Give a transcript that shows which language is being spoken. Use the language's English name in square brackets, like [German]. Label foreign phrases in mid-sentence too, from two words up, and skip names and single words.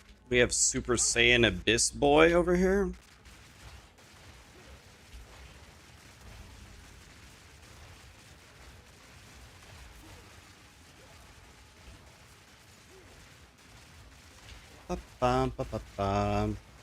[English] We have Super Saiyan Abyss Boy over here. Ba-bum, ba-ba-bum.